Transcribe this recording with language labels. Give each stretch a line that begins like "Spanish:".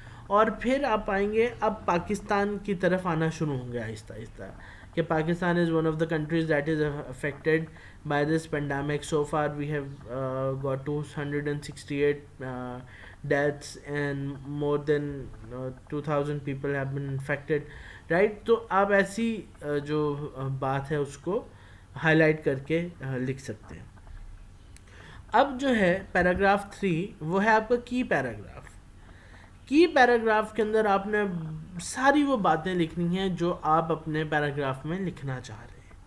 Urdu: اور پھر آپ آئیں گے، اب پاکستان کی طرف آنا شروع ہوں گے آہستہ آہستہ کہ
English: Pakistan is one of the countries that is affected by this pandemic. So far we have got 268 deaths and more than 2000 people have been infected, right?
Urdu: تو آپ ایسی جو بات ہے اس کو ہائی لائٹ کر کے لکھ سکتے ہیں. اب جو ہے پیراگراف 3، وہ ہے آپ کا کی پیراگراف. کی پیراگراف کے اندر آپ نے ساری وہ باتیں لکھنی ہیں جو آپ اپنے پیراگراف میں لکھنا چاہ رہے ہیں.